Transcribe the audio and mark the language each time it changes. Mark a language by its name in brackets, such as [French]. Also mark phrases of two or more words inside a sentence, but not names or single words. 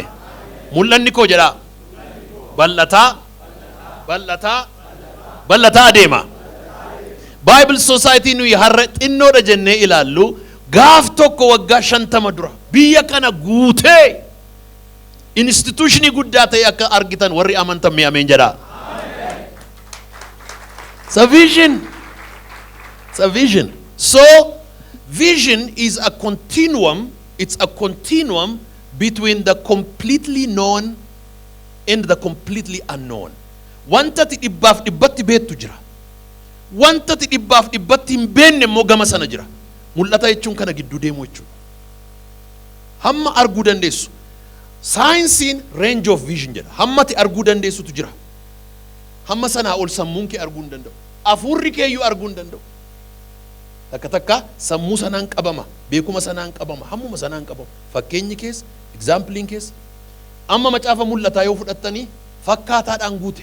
[Oromo] Mul'anni koo jedha bal'ataa adeema. Bible Society nuyi har'a xinnoodha jennee ilaallu gaaf tokko waggaa 50 dura biyya kana guutee institutionii guddaa ta'e akka argitan warri amantan mee ameen jedha. [English] It's a vision. It's a vision. So vision is a continuum. It's a continuum between the completely known and the completely unknown. [Oromo] Wanta ti dhibbaaf dhibbatti beektu jira. Wanta ti dhibbaaf dhibbatti hin beekne immoo gama sana jira. Mul'ata jechuun kana gidduu deemu jechuudha. Hamma arguu dandeessu. Saayinsiin [English] range of vision [Oromo] jedha. Hamma ti arguu dandeessutu jira. Hamma sanaa ol sammuun kee arguu hin danda'u. Afuurri keeyyuu arguu hin danda'u. Takka takka sammuu sanaan qabama, beekuma sanaan qabama, hammuma sanaan qabama. Fakkeenyi keessa, exaampliin keessa. Amma macaafa mul'ataa yoo fudhattanii fakkaataadhaan guute.